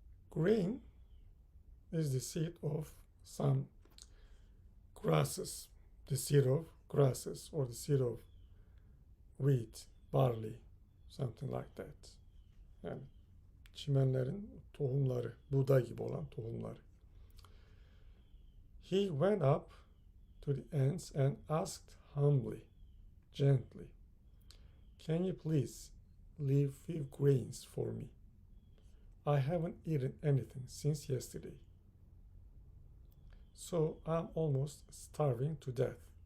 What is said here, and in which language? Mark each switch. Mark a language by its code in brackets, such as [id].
[en] Grain is the seed of some grasses, the seed of grasses or the seed of wheat, barley, something like that. [tr] Yani çimenlerin tohumları, buğday gibi olan tohumları. [en] He went up to the ants and asked humbly, gently, "Can you please leave few grains for me? I haven't eaten anything since yesterday. So I'm almost starving to death."